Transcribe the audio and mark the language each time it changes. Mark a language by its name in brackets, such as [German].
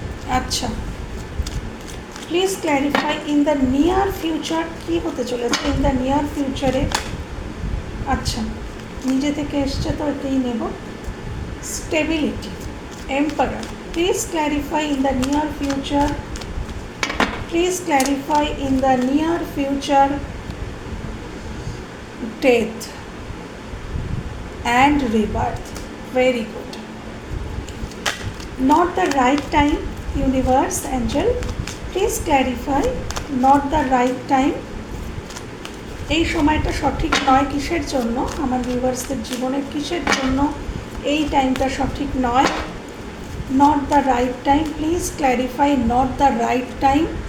[English] আচ্ছা, please clarify in the near future, [Bangla] কী হতে চলেছে [English] In the near ফিউচারে? [Bangla] আচ্ছা, নিজে থেকে এসছে তো এটাই নেব। [English] Stability, emperor, please clarify in the near future, please clarify in the near future. Death and rebirth, very good. Not the right time, universe, angel, please clarify, not the right time, [Bangla] এই সময়টা সঠিক নয় কিসের জন্য? আমার ভিউয়ার্সদের জীবনের কিসের জন্য এই টাইমটা সঠিক নয়? [English] Not the right time, please clarify, not the right time.